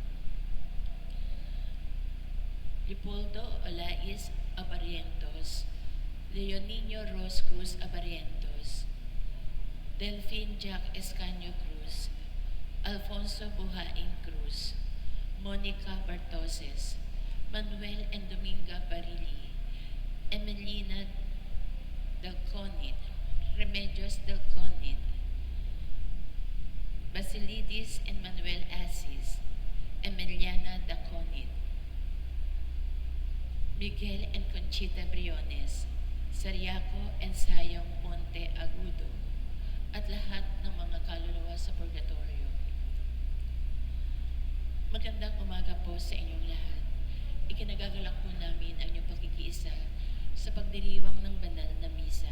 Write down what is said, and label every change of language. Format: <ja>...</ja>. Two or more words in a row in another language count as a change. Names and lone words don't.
<tl>Leopoldo Olais Abarientos, Leonino Ros Cruz Abarientos, Delphine Jack Escaño Cruz, Alfonso Buhain Cruz, Monica Bartoses, Manuel and Dominga Barili, Emelina Delconid, Remedios Delconid, Basilidis and Manuel Asis, Emiliana Daconid, Miguel and Conchita Briones, Sariaco and Sayong Monte Agudo, at lahat ng mga kaluluwa sa purgatorio. Magandang umaga po sa inyong lahat. Ikinagagalak po namin ang inyong pakikiisa sa pagdiriwang ng banal na misa.</tl>